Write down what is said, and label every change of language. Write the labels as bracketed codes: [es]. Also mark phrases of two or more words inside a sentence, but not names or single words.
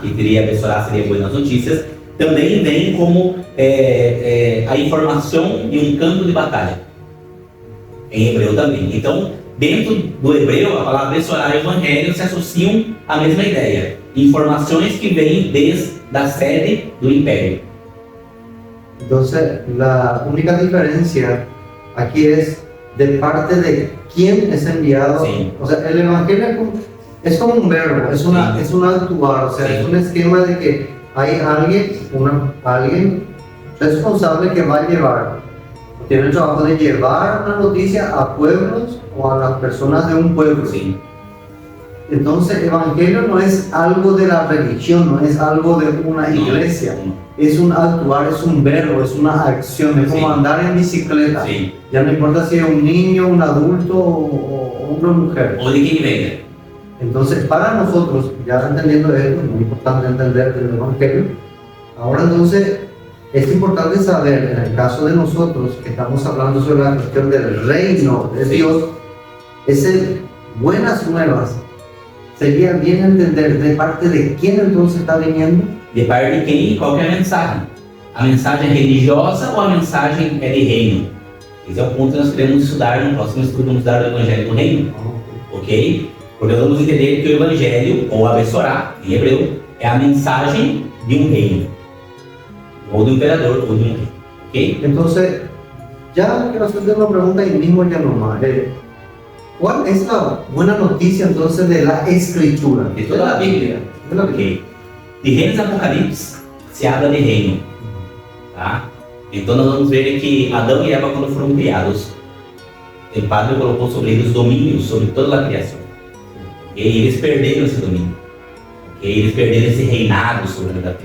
[pt] Que seria Bessorá, seria Boas Notícias, também vem como a informação de um campo de batalha, em hebreu também. Então, dentro do hebreu, a palavra Bessorá e Evangelho se associam à mesma ideia, informações que vêm desde a sede do Império. [es] Entonces, la única diferencia aquí es de parte de quién es enviado. Sí. O sea, el evangelio es como un verbo, es un actuar, o sea, Sí. es un esquema de que hay alguien responsable que va a llevar, tiene el trabajo de llevar una noticia a pueblos o a las personas de un pueblo. [pt] Sim. [es] Entonces, evangelio no es algo de la religión, no es algo de una iglesia. Es un actuar, es un verbo, es una acción, es como Sí. andar en bicicleta. [pt] Sim. [es] Ya no importa si es un niño, un adulto o una mujer. [pt] Ou de quem venha. [es] Entonces, para nosotros, ya entendiendo esto, es muy importante entender el evangelio. Ahora entonces, es importante saber, en el caso de nosotros, que estamos hablando sobre la cuestión del reino de Sí. Dios, ese buenas nuevas, sería bien entender de parte de quién entonces está viniendo. [pt] De parte de quem e qual que é a mensagem. A mensagem é religiosa ou a mensagem é de reino? Esse é o ponto que nós queremos estudar no próximo estudo, vamos estudar o Evangelho do Reino, ok? Porque nós vamos entender que o Evangelho, ou a Bessorá, em hebreu, é a mensagem de um reino, ou do imperador, ou de um rei, ok? [es] Entonces, ya quiero hacerte una pregunta ahí mismo ya nomás. ¿Cuál es la buena noticia entonces de la escritura? [pt] De toda a Bíblia, [es] De la Biblia. [pt] ok? De Reinos e Apocalipse [es] se habla de reino, [pt] tá? Então nós vamos ver que Adão e Eva, quando foram criados, o Padre colocou sobre eles domínio sobre toda a criação. E eles perderam esse domínio. Okay? Eles perderam esse reinado sobre a terra.